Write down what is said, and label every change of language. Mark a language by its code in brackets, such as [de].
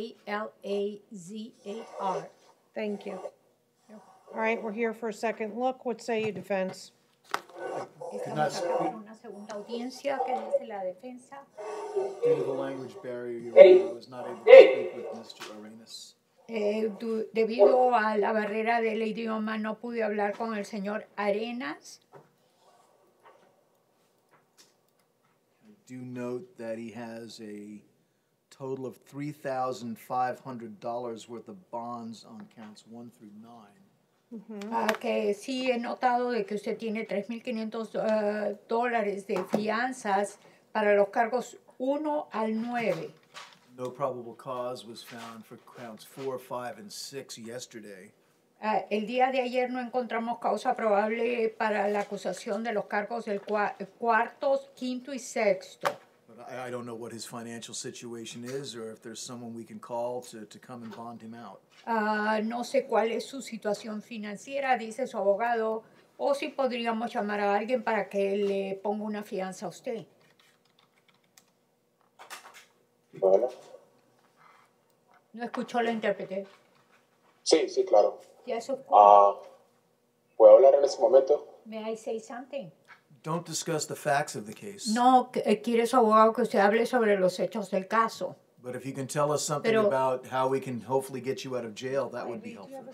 [en] Salazar. Thank you. All right, we're here for a second look. What say you, defense? [es] Estamos acá para una segunda audiencia. ¿Qué dice la defensa? [en] Due to the language barrier, Your Honor, I was not able to speak with Mr. Arenas. [es] Debido a la barrera del idioma, no pude hablar con el señor Arenas. [en] I do note that he has a total of $3,500 worth of bonds on counts 1 through 9. [es] Que sí he notado de que usted tiene $3,500 de fianzas para los cargos 1 al 9. [en] No probable cause was found for counts 4, 5, and 6 yesterday. [es] El día de ayer no encontramos causa probable para la acusación de los cargos del cuarto, quinto y sexto. [en] But I don't know what his financial situation is or if there's someone we can call to come and bond him out. [es] No sé cuál es su situación financiera, dice su abogado, o si podríamos llamar a alguien para que le ponga una fianza a usted. Bueno. ¿No escuchó la intérprete? Sí, claro. [en] Yes, of course. [es] ¿Puedo hablar en este momento? [en] May I say something? Don't discuss the facts of the case. [es] No, quiere su abogado que usted hable sobre los hechos del caso. [en] But if you can tell us something about how we can hopefully get you out of jail, that would be helpful.